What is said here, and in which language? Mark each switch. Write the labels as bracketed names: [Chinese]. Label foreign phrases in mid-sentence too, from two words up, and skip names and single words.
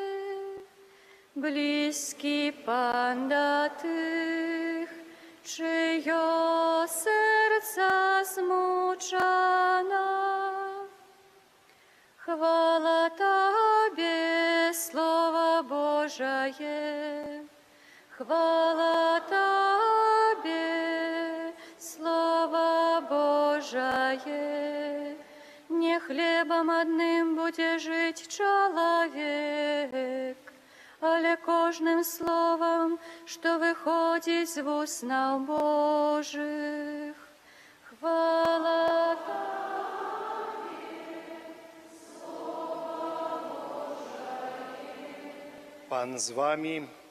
[Belarusian] Блізкі Пан да тых, чыё сэрца змучана. Хвала Табе, [Russian] Слово Божие, [Belarusian] хвала Табе, [Russian] Слово Божие. [Belarusian] Не хлебом одним будзе жыць чалавек, але кожным словом, што выходзіць з вуснаў Божых. Хвала Пан з вами.